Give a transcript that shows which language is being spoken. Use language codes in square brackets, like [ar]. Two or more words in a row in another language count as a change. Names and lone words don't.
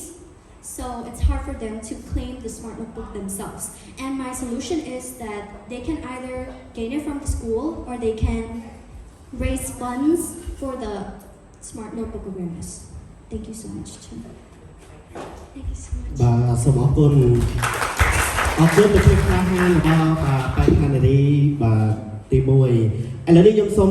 [en] So it's hard for them to claim the smart notebook themselves. And my solution is that they can either gain it from the school or they can raise funds for the smart notebook awareness. Thank you so much, Chen. Thank you so much. [km] បាទសូមអរគុណទៅជួយខ្លះហើយរបស់បាទបេក្ខនារីបាទទី1ឥឡូវនេះខ្ញុំសូម